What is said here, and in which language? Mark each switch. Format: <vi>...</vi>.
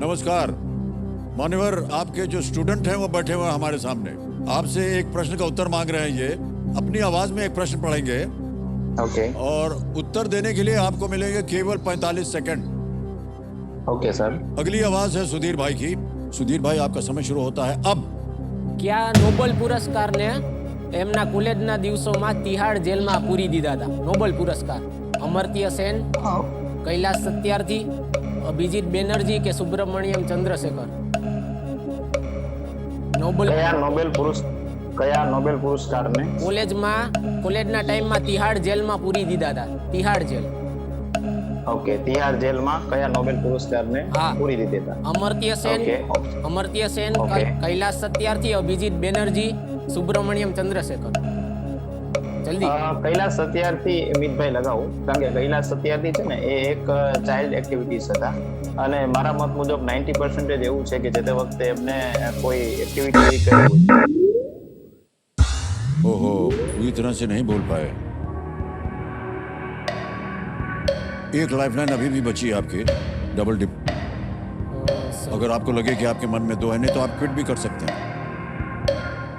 <hi>नमस्कार मान्यवर, आपके जो स्टूडेंट हैं वो बैठे हुए हैं हमारे सामने। आपसे एक प्रश्न का उत्तर मांग रहे हैं। ये अपनी आवाज में एक प्रश्न पढ़ेंगे</hi> <en>okay</en> <hi>और उत्तर देने के लिए आपको मिलेंगे केवल 45 सेकंड।</hi> <en>Okay sir.</en> <hi>अगली आवाज है सुधीर भाई की। सुधीर भाई, आपका समय शुरू होता है अब।</hi> <gu>क्या નોબેલ પુરસ્કારને એમના કોલેજના દિવસોમાં તિહાડ જેલમાં પૂરી દીધા હતા? નોબેલ પુરસ્કાર અમર્ત્ય સેન, કૈલાસ સત્યાર્થી, અભિજીત બેનર્જી કે સુબ્રમણ્યમ ચંદ્રશેખર? નોબેલ કયા નોબેલ પુરસ્કારને કોલેજના ટાઈમમાં તિહાડ જેલમાં પૂરી દીધા હતા? તિહાડ જેલ। ઓકે, તિહાર જેલમાં કયા નોબેલ પુરસ્કારને હા। પૂરી દીધી હતા? અમર્ત્ય સેન,</gu> <en>Okay.</en> <gu>કૈલાસ સત્યાર્થી, અભિજીત બેનર્જી, સુબ્રમણ્યમ ચંદ્રશેખર। જલ્દી। કૈલાસ સત્યાર્થી મિતભાઈ લગાવું, કારણ કે કૈલાસ સત્યાર્થી છે ને એ એક ચાઇલ્ડ એક્ટિવિટીઝ હતા અને મારા મત મુજબ 90% એવું છે કે જે તે વખતે એમને કોઈ એક્ટિવિટી એવી કરી હોય।</gu> <hi>ओहो, पूरी तरह से नहीं बोल पाए। एक लाइफलाइन अभी भी बची है आपकी, डबल डिप। अगर आपको लगे कि आपके मन में 2 है, नहीं तो आप क्विट भी कर सकते हैं।</hi>